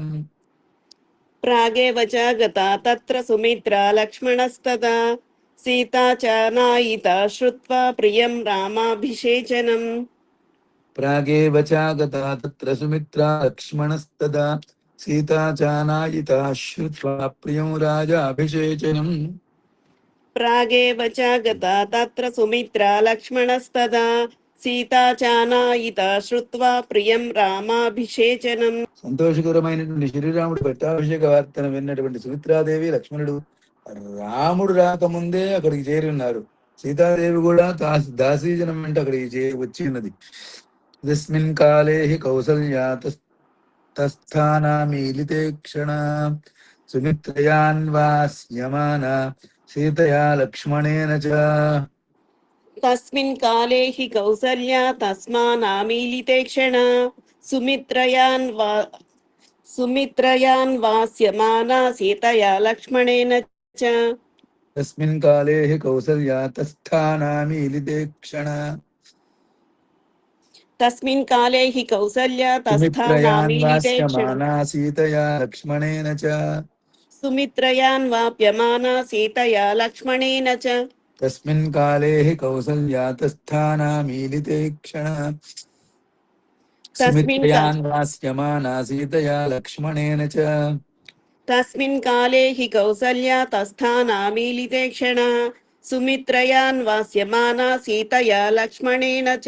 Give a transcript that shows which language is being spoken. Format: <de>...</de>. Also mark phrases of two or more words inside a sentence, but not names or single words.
<sa>ప్రాగేవ చాగత తత్ర సుమిత్రా లక్ష్మణస్తదా సీతా చానాయితా శ్రుత్వా ప్రియం రామాభిషేచనం. ప్రాగేవచాగత తత్ర సుమిత్రా లక్ష్మణస్తదా సీతా చానాయితా శ్రుత్వా ప్రియం రాజాభిషేచనం. प्रागेव च गता तत्र सुमित्रा लक्ष्मणस्तदा सीता चानायिता श्रुत्वा प्रियं रामाभिषेचनम्.</sa> <te>సంతోషకరమైనటువంటి శ్రీరాముడు పట్టాభిషేక వార్తను విన్నటువంటి సుమిత్రాదేవి లక్ష్మణుడు రాముడు రాకముందే అక్కడికి చేరి ఉన్నారు. సీతాదేవి కూడా దాసీజనం వెంట అక్కడికి వచ్చి ఉన్నది.</te> <sa>తస్మిన్ కాలే హి కౌసల్యా తస్థానామీలితే క్షణ సుమిత్రయాన్వాస్యమానా సీతయా లక్ష్మణేన చ. तस्मिन् काले हि कौसल्या तस्मानामीलिते क्षण सुमित्रयान्वास्यमाना सीतया लक्ष्मणेन च. తస్మిన్ కాలే హి కౌసల్యా తస్థానామీలితే క్షణ तस्मिन् काले हि कौसल्या तस्थानामीलिते क्षण సుమిత్రయాన్వాస్యమానా సీతయా లక్ష్మణేన చ. सुमित्रयान्वाप्यमाना सीतया लक्ष्मणेन च. तस्मिन् काले हि कौसल्या तस्थानामीलिते क्षण सुमित्रयान्वास्यमाना सीतया लक्ष्मणेन च. तस्मिन् काले हि कौसल्या तस्थानामीलिते क्षण सुमित्रयान्वास्यमाना सीतया लक्ष्मणेन च.</sa>